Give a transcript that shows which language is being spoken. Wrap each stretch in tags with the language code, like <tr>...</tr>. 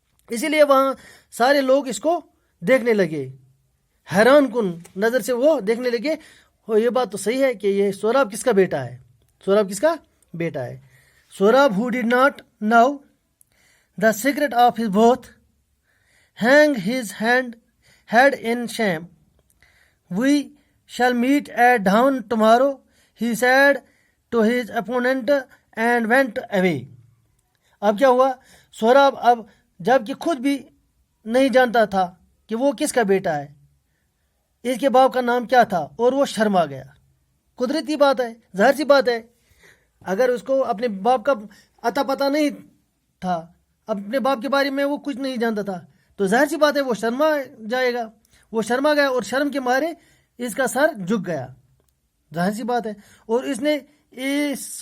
<ur>اسی لیے وہاں سارے لوگ اس کو دیکھنے لگے، حیران کن نظر سے وہ دیکھنے لگے، یہ بات تو صحیح ہے کہ یہ شوراب کس کا بیٹا ہے، شوراب کس کا بیٹا ہے۔ شوراب</ur> <en>who did not know the secret of his birth hang his head in shame. We shall meet at dawn tomorrow, he said to his opponent and went away.</en> <ur>اب کیا ہوا؟ شوراب اب جب کہ خود بھی نہیں جانتا تھا کہ وہ کس کا بیٹا ہے، اس کے باپ کا نام کیا تھا، اور وہ شرما گیا۔ قدرتی بات ہے، ظاہر سی بات ہے، اگر اس کو اپنے باپ کا اتا پتہ نہیں تھا، اپنے باپ کے بارے میں وہ کچھ نہیں جانتا تھا، تو ظاہر سی بات ہے وہ شرما جائے گا۔ وہ شرما گیا اور شرم کے مارے اس کا سر جھک گیا، ظاہر سی بات ہے۔ اور اس نے اس</ur>